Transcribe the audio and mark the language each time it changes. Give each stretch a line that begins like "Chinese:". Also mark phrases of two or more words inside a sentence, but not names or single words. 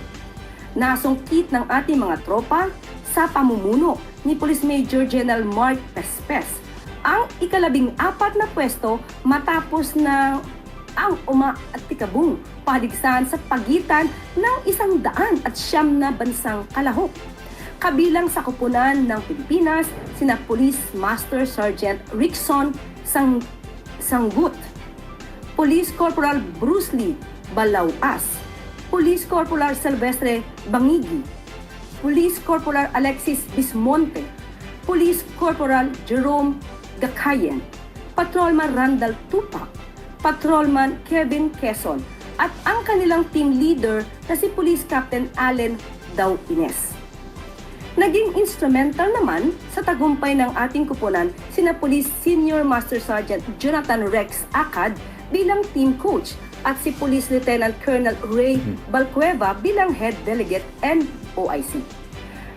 Filipino: Nasungkit ng ating mga tropa sa pamumuno ni Police Major General Mark Pespes ang ika-14 na pwesto matapos na ang umaatikabong paligsahan sa pagitan ng 109 na bansang kalahok. Kabilang sa kupunan ng Pilipinas, sina Police Master Sergeant Rickson Sanggut, Police Corporal Bruce Lee Balauas, Police Corporal Silvestre Bangigi, Police Corporal Alexis Bismonte, Police Corporal Jerome Gakayen, Patrolman Randall Tupac, Patrolman Kevin Quezon, at ang kanilang
English: team leader
Filipino: na si Police Captain Allen Daw Ines. Naging instrumental naman sa tagumpay ng ating kupunan sina Police Senior Master Sergeant Jonathan Rex Acad bilang
English: team coach
Filipino: at si Police Lieutenant Colonel Ray Balcueva bilang
English: Head Delegate and OIC.